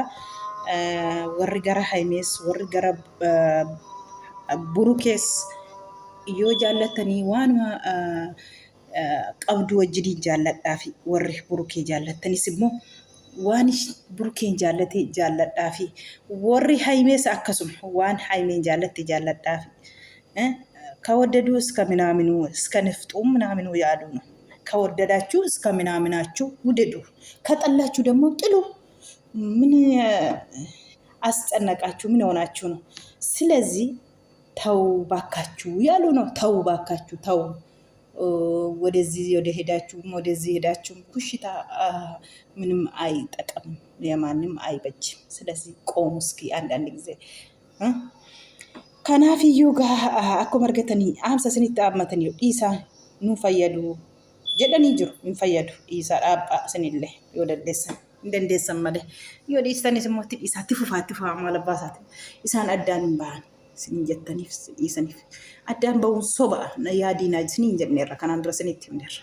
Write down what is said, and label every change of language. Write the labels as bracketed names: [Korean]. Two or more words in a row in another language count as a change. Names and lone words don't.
[Oromo] Warri gara haimees warri gara burukees yoo jaallatanii waanuma qabdu wajjiniin jaalladhaa fi warri burukee jaallattanis immoo waan burukeen jaallate jaalladhaa fi warri haymees akkasuma waan haymeen jaallatte jaalladhaa fi [Amharic] ከወደዱ እስከ ምናምኑ እስከ ንፍጡ ምናምኑ ያሉ ነው። ከወደዳችሁ እስከ ምናምናችሁ ውደዱ፣ ከጠላችሁ ደግሞ ጥሉ። ምን አስጨነቃችሁ? ምን ሆናችሁ ነው? ስለዚህ ተው ባካችሁ ያሉ ነው። ተው ባካችሁ ተው። ወደዚህ ወደ ሄዳችሁም ወደዚህ ሄዳችሁም ኩሽታ ምንም አይጠቅም፣ የማንም አይበጅም። ስለዚህ ቆሙ እስኪ አንዳንድ ጊዜ ከናፍዩ ጋር [Oromo] akkuma argatanii aamsa isinitti haammatanii dhiisaa nu fayyadu jedhanii jiru. Hin fayyadu dhiisaa dhaabaa isinillee yoo dandeessan malee yoo dhiistanis immoo dhiisaatti fufaatti fufaa maal abbaa isaati isaan addaan hin bahan isin jettaniif dhiisaniif addaan bahuun soba yaadiinaa isin hin jenneerra kanaan dura isinitti himneerra.